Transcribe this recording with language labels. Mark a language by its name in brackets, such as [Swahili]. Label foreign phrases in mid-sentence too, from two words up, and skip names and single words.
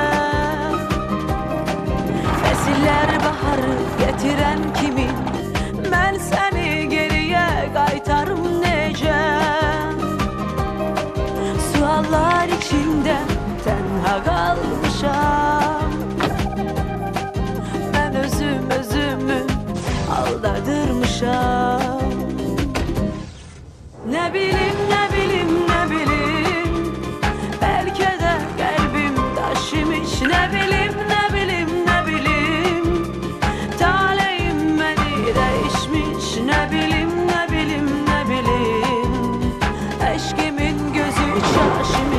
[Azerbaijani] Fəsilər baharı getiren kimi, mən səni geriyə qaytarım necə? Suallar içində tənha qalmışam, mən özümü aldadırmışam. [Turkish] Ne bileyim, ne bileyim, ne bileyim, belki de kalbim taşımış. Ne bileyim, ne bileyim, ne bileyim, talihim beni değişmiş. Ne bileyim, ne bileyim, ne bileyim, eşkimin gözü şaşmış.